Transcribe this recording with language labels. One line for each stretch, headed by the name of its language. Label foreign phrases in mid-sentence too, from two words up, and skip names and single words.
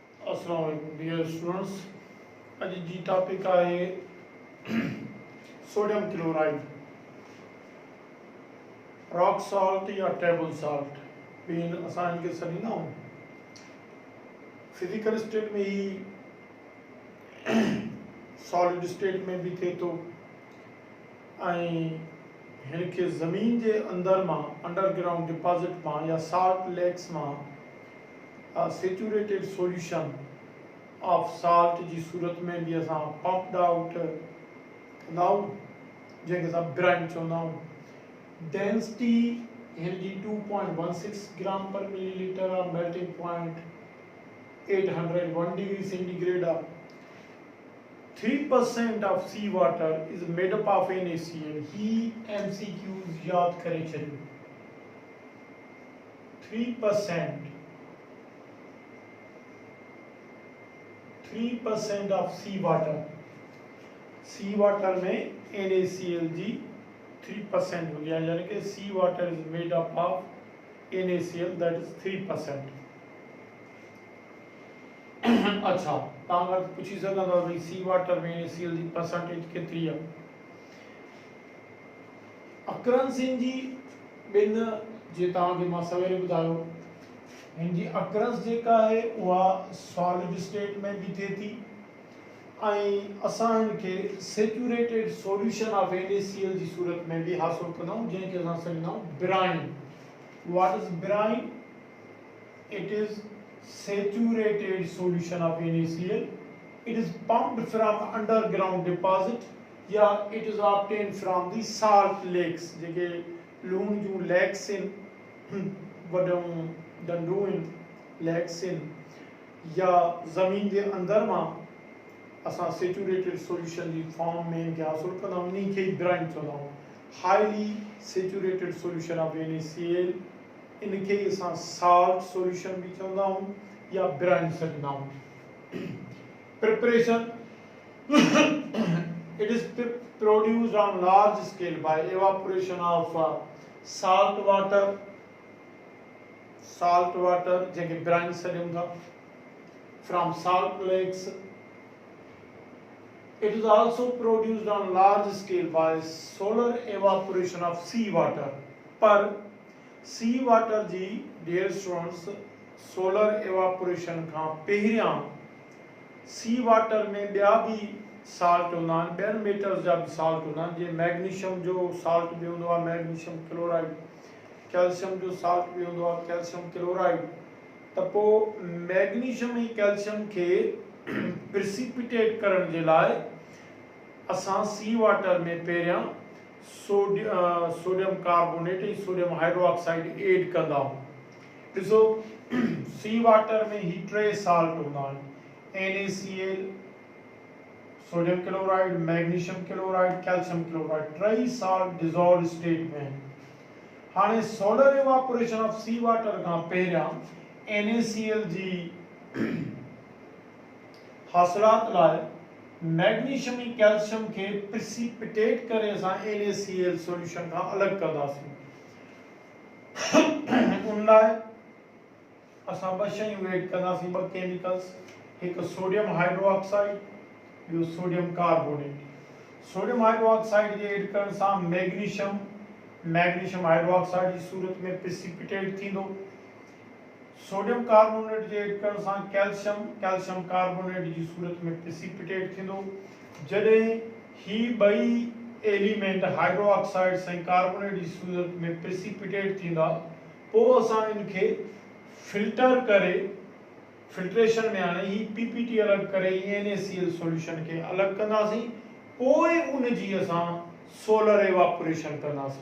Arabic: السلام عليكم
English: dear students.
Sindhi: अज जी टॉपिक है
English: sodium chloride, rock salt
Sindhi: या
English: table salt
Sindhi: भी असां इनके सॾींदा आहियूं।
English: physical state
Sindhi: में ही
English: solid state
Sindhi: में भी थिए थो ऐं हिनखे ज़मीन जे अंदर मां
English: underground deposit
Sindhi: मां या
English: salt lakes
Sindhi: मां
English: saturated solution of salt
Sindhi: जी सूरत में भी असां
English: pumped out
Sindhi: कंदा आहियूं, जंहिंखे असां ब्राइन चवंदा आहियूं। डेंसिटी हिन जी 2.16
English: gram per milliliter
Sindhi: आहे।
English: melting point
Sindhi: 801
English: degree centigrade
Sindhi: आहे।
English: 3% of sea water is made up of NaCl.
Sindhi: ही MCQs याद करे छॾियो।
English: 3% of sea water
Sindhi: में NaCl जी 3% हूंदी आहे, यानी कि
English: sea water is made up of NaCl, that is 3%. अच्छा,
Sindhi: तव्हां पुछी सघंदा भई
English: sea water
Sindhi: में NaCl जी परसेंटेज केतिरी आहे। अकरंसिन जी ॿिन जे तव्हांखे मां सवेरे ॿुधायो, हिन जी अकरंस जेका आहे उहा
English: solid state
Sindhi: में भी थिए थी ऐं असां हिनखे
English: saturated solution of NaCl
Sindhi: जी सूरत में भी हासिल कंदा आहियूं, जंहिंखे असां सॾींदा आहियूं ब्राइन।
English: What is brine? It is saturated solution of NaCl. It is pumped from underground deposit या it is obtained from the salt lakes,
Sindhi: जेके लूण जूं लेक्स आहिनि, वॾूं डंडूं आहिनि लेक्स आहिनि, या ज़मीन जे अंदर मां असां सेचुरेटेड सॉल्यूशन जी फॉर्म में इनखे हासिल कंदा आहियूं। इन्ही खे ब्राइन चवंदा आहियूं।
English: highly saturated solution of NaCl,
Sindhi: इनखे असां
English: salt solution
Sindhi: भी चवंदा आहियूं या ब्राइन सॾींदा आहियूं।
English: preparation it is produced on large scale by evaporation of salt water
Sindhi: जंहिंखे ब्राइन सॾियूं था,
English: from salt lakes. It is also produced on large scale by solar evaporation of sea water।
Sindhi: पर
English: sea water
Sindhi: जी
English: dear students solar evaporation
Sindhi: खां पहिरियां
English: sea water
Sindhi: में ॿिया भी साल्ट हूंदा आहिनि, ॿियनि मेटल्स जा भी साल्ट हूंदा आहिनि। जीअं मैग्नीशियम जो साल्ट भी हूंदो आहे,
English: magnesium chloride,
Sindhi: कैल्शियम जो साल्ट भी हूंदो आहे,
English: calcium chloride.
Sindhi: त पोइ मैग्नीशियम ऐं कैल्शियम खे प्रिसिपिटेट करण जे लाइ असां
English: sea water
Sindhi: में पहिरियां
English: sodium carbonate
Sindhi: ऐं
English: sodium hydroxide add
Sindhi: कंदा आहियूं। ॾिसो,
English: sea water
Sindhi: में ही 3 साल्ट हूंदा आहिनि,
English: NaCl, sodium chloride, magnesium chloride, calcium chloride.
Sindhi: 3
English: salt dissolve state
Sindhi: में आहिनि। हाणे
English: solar evaporation of sea water
Sindhi: खां पहिरियां NaCl जी हासिलात लाइ मैग्नीशियम ऐं कैल्शियम खे प्रिसिपिटेट करे असां NaCl सॉल्यूशन खां अलॻि कंदासीं। उन लाइ असां 2 शयूं ऐड कंदासीं, 2 केमिकल्स, हिकु
English: sodium hydroxide,
Sindhi: ॿियो
English: sodium carbonate. sodium hydroxide
Sindhi: जे ऐड करण सां
English: magnesium hydroxide
Sindhi: जी सूरत में प्रिसिपिटेट थींदो।
English: sodium carbonate
Sindhi: जे ऐड करण सां
English: calcium carbonate
Sindhi: जी सूरत में प्रिसिपिटेट थींदो। जॾहिं ही ॿई
English: element hydroxide
Sindhi: ऐं कार्बोनेट जी सूरत में प्रिसिपिटेट थींदा, पोइ असां इनखे फिल्टर करे, फिल्ट्रेशन में आणे ही PPT अलॻि करे NaCl सॉल्यूशन खे अलॻि कंदासीं, पोइ उन जी असां
English: solar evaporation
Sindhi: कंदासीं।